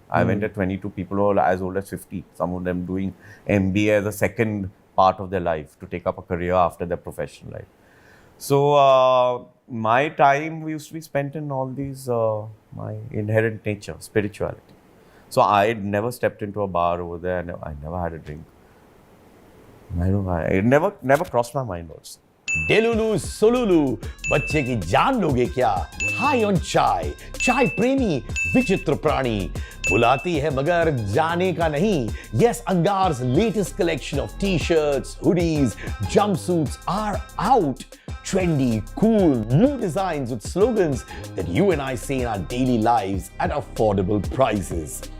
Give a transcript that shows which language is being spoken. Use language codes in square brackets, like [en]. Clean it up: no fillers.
[en] I went at 22, people were as old as 50. Some of them doing MBA as a second part of their life to take up a career after their professional life. So my time used to be spent in all these, my inherent nature, spirituality. So I had never stepped into a bar over there. I never had a drink. It never crossed my mind also. [hi] डेलुलू सोलुलू बच्चे की जान लोगे क्या? High on चाय, चाय प्रेमी विचित्र प्राणी, बुलाती है मगर जाने का नहीं. [en] Yes, Angar's latest collection of t-shirts, hoodies, jumpsuits are out. Trendy, cool, new designs with slogans that you and I see in our daily lives at affordable prices.